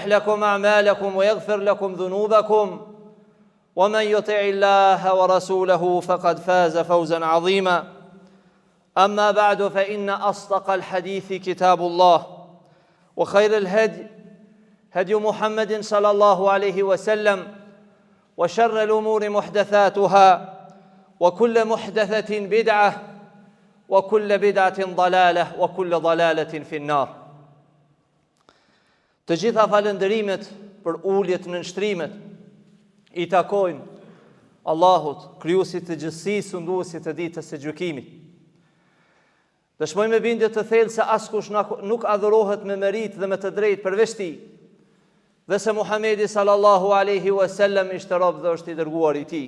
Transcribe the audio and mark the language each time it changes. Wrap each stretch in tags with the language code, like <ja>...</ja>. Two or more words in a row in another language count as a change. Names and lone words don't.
<ar>لكم أعمالكم ويغفر لكم ذنوبكم ومن يطع الله ورسوله فقد فاز فوزا عظيما أما بعد فإن أصدق الحديث كتاب الله وخير الهدي هدي محمد صلى الله عليه وسلم وشر الأمور محدثاتها وكل محدثة بدعة وكل بدعة ضلالة وكل ضلالة في النار.</ar> <sq>Të gjitha falënderimet për uljet në nshtrimet i takojnë Allahut, krijuesit të gjithësisë, sunduesit të ditës së gjykimit. Dëshmoj me bindje të thellë se askush nuk adhurohet me merit dhe me të drejtë përveç Tij, dhe se Muhamedi</sq> <ar>صلى الله عليه وسلم</ar> <sq>ishte rob dhe është i dërguar i Tij.</sq>